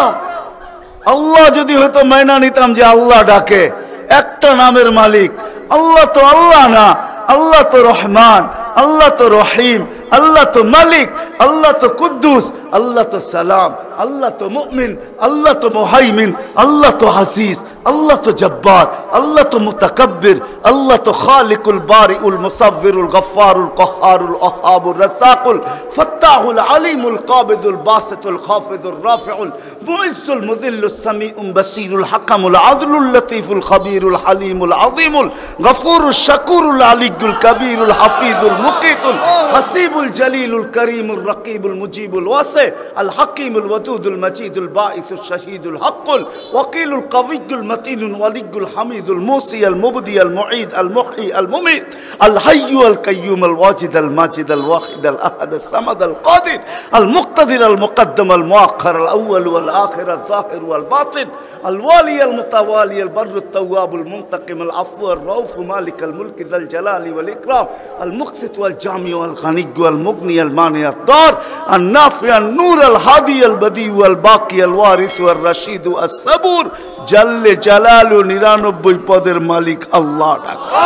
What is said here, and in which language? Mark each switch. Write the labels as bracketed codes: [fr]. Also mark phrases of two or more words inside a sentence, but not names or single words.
[bn] আল্লাহ যদি হয়তো মাইনা নিতাম যে আল্লাহ ডাকে, একটা নামের মালিক আল্লাহ, তো আল্লাহ না, আল্লাহ তো রহমান, আল্লাহ তো রহিম, আল্লাহ তো মালিক, আল্লাহ তো কুদ্দুস, আল্লাহ তো সালাম, আল্লাহ তো মুমিন, আল্লাহ তো মুহাইমিন, আল্লাহ তো হাসিস, আল্লাহ তো জব্বার, আল্লাহ তো মুতাকাব্বির, আল্লাহ তো খালিকুল বারিউল মুসাব্বিরুল গফফারুল কহ্হারুল ওয়াহ্হাবুর রাজ্জাকুল ফাত্তাহুল আলিমুল কাবিদুল বাসিতুল খাফিদুর রাফিউল মুইজ্জুল মুযিল্লুস সামিউল বাসীরুল হাকামুল আদলুল লতীফুল খবীরুল হালিমুল আযীমুল গফুরুশ শাকুরুল আলিয়্যুল কবীরুল হাফিজুল মুকিতুল হাসিবুল জলিলুল করিমুর রকিবুল মুজিবুল ওয়াসি আল হাকিমুল ওয়াদুদুল মজিদুল বাঈসুশ শাহীদুল হকুল ওয়াকিলুল কবিয়্যুল মতিনুল ওয়ালিয়্যুল হামিদুল মুসি আল মুবদি আল মুঈদ আল মুহয়ি আল মুমীত আল হাইয়্যু আল কাইয়্যুম আল ওয়াজিদ আল মাজিদ আল ওয়াহিদ আল আহাদ আল সামাদ আল কাদির আল মুক্তাদির আল মুকদ্দম আল মুআখ্খার আল আউয়াল ওয়াল আখির আল যাহির ওয়াল বাতিন আল ওয়ালি আল মুতাওয়ালি আল বাররুত তাওয়াবুল মুনতাকিম আল আফু আর রাউফ মালিক আল মুলক যাল জালালি ওয়াল ইকরাম আল মুকসিত ওয়াল জামি ওয়াল গানিয়্যু আল মুগনি আল মানি আত দার আন নাফি আন নূর আল হাদি আল বদি ওয়াল বাকি আল ওয়ারিস ওয়াল রশিদ আস সাবুর [ar] جل جلاله [bn] 99 পদের মালিক আল্লাহ ডাক।